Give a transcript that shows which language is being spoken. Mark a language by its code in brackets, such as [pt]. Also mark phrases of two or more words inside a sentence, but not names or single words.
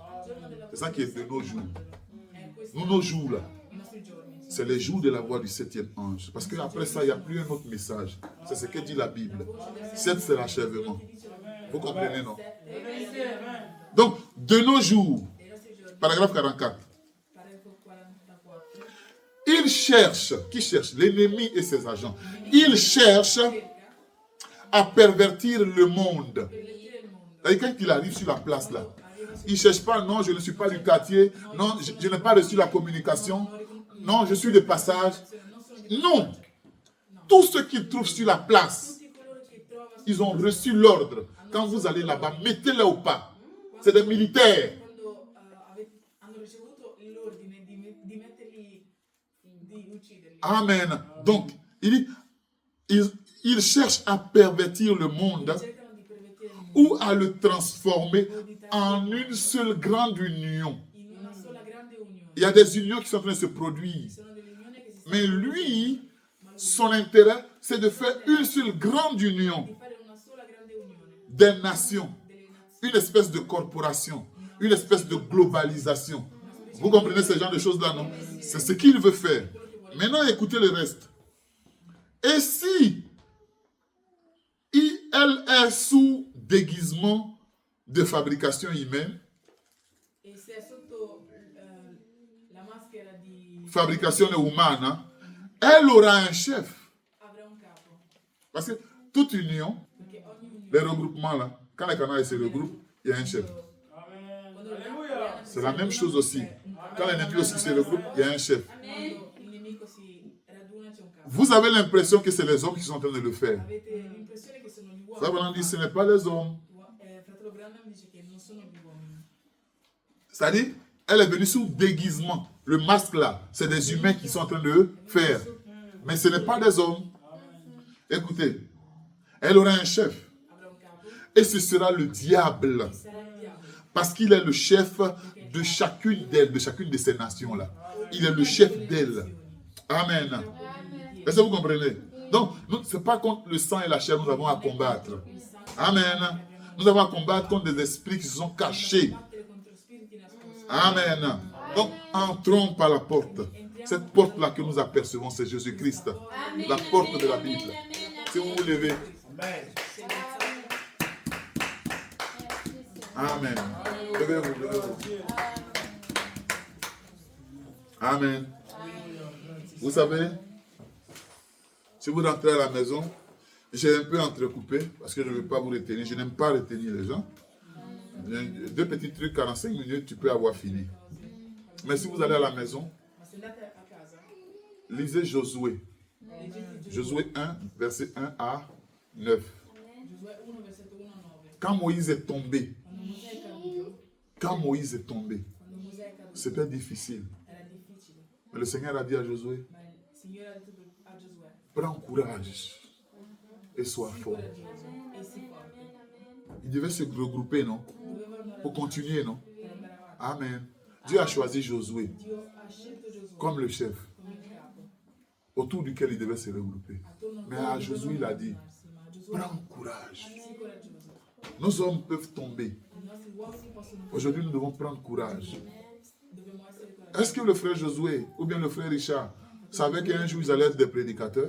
[fr] C'est ça qui est de nos jours. Nous, nos jours là, [it] i nostri giorni. [fr] c'est les jours de la voix du 7e ange. Parce qu'après ça, il n'y a plus un autre message. C'est ce que dit la Bible. 7, c'est l'achèvement. Vous comprenez, non? Donc, de nos jours, [it] Dei nostri giorni, [fr] paragraphe 44. [it] paragrafo 44. [fr] Il cherche, qui cherche? L'ennemi et ses agents. Il cherche à pervertir le monde. Et quand il arrive sur la place là, il ne cherche pas, non, je ne suis pas du quartier, non, je n'ai pas reçu la communication, non, je suis de passage. Non. Tous ceux qui trouvent sur la place, Tutti coloro che trovano ils ont reçu l'ordre. Quand vous allez là-bas, mettez-les au pas. C'est des militaires. [it] quando hanno ricevuto l'ordine di metterli, di ucciderli. [fr] Amen. Donc, il cherche à pervertir le monde [it] Cercano di pervertire il mondo [fr] ou à le transformer en une seule grande union. [it] in una sola grande unione. [fr] Il y a des unions qui sont en train de se produire. [it] Sono delle unioni che si stanno [fr] Mais lui, son intérêt, c'est de faire une seule grande union [it] di fare una sola grande unione [fr] des nations. [it] delle nazioni. [fr] Une espèce de corporation. Une espèce de globalisation. Vous comprenez ce genre de choses-là, non? C'est ce qu'il veut faire. Maintenant, écoutez le reste. Et si elle est sous déguisement de fabrication humaine, [it] E se è sotto la maschera di fabrication umana, [fr] elle aura un chef. [it] avrà un capo, [fr] Parce que toute union, [it] perché ogni unione [fr] les regroupements là, quand les Canaries se regroupent, il y a un chef. [it] quando l'alleanza [fr] C'est la même chose aussi. Quand l'ennemi aussi se regroupe, il y a un chef. [it] quando il nemico si raduna c'è un capo. [fr] Vous avez l'impression que c'est les hommes qui sont en train de le faire. [it] Avete l'impressione che sono gli [fr] Ça [it] uomini. [fr] va dit, ce n'est pas les hommes. [it] Fratello Branham dice che non sono più uomini. [fr] C'est-à-dire, elle est venue sous déguisement. Le masque là, c'est des humains qui sont en train de faire. Mais ce n'est pas des hommes. Écoutez, elle aura un chef. [it] Avrà un capo, [fr] Et ce sera le diable. [it] sarà il diavolo. [fr] Parce qu'il est le chef de chacune d'elles, de chacune de ces nations-là. Il est le chef d'elles. Amen. Est-ce que vous comprenez? Donc, ce n'est pas contre le sang et la chair que nous avons à combattre. Amen. Nous avons à combattre contre des esprits qui se sont cachés. [it] Battere contro spiriti nascosti. [fr] Amen. Donc, entrons par la porte. Cette porte-là que nous apercevons, c'est Jésus-Christ. La porte de la Bible. Si vous vous levez. Amen. Levez-vous, levez-vous. Amen. Vous savez, si vous rentrez à la maison, j'ai un peu entrecoupé parce que je ne veux pas vous retenir. Je n'aime pas retenir les gens. Deux petits trucs, 45 minutes, tu peux avoir fini. Mais si vous allez à la maison, [it] Ma se andate a casa, [fr] lisez Josué. [it] leggete [fr] Josué 1, verset 1 à 9. [it] Giosuè 1, versetto 1 a 9. [fr] Quand Moïse est tombé, [it] Quando Mosè è caduto, [fr] c'était difficile. [it] era difficile. [fr] Mais le Seigneur a dit à Josué, [it] Ma il Signore ha detto a Giosuè, [fr] prends courage et sois [it] sii [fr] fort. [it] coraggioso e sii forte. [fr] Il devait se regrouper, non? [it] Dovevano [fr] Pour continuer, [it] non? per andare avanti. [fr] Amen. Dieu a choisi Josué [it] Dio ha scelto Giosuè [fr] comme le chef, [it] come il capo, [fr] autour duquel il devait se regrouper. [it] attorno al [fr] Mais [it] quale [fr] à Josué, [it] dovevano [fr] il a dit, [it] avvicinarsi, ma Giosuè [fr] prends courage. [it] sii coraggioso. [fr] Nos hommes peuvent tomber. [it] I nostri uomini possono [fr] Aujourd'hui, nous devons prendre courage. [it] dobbiamo essere coraggiosi. [fr] Est-ce que le frère Josué ou bien le frère Richard savaient qu'un jour ils allaient être des prédicateurs?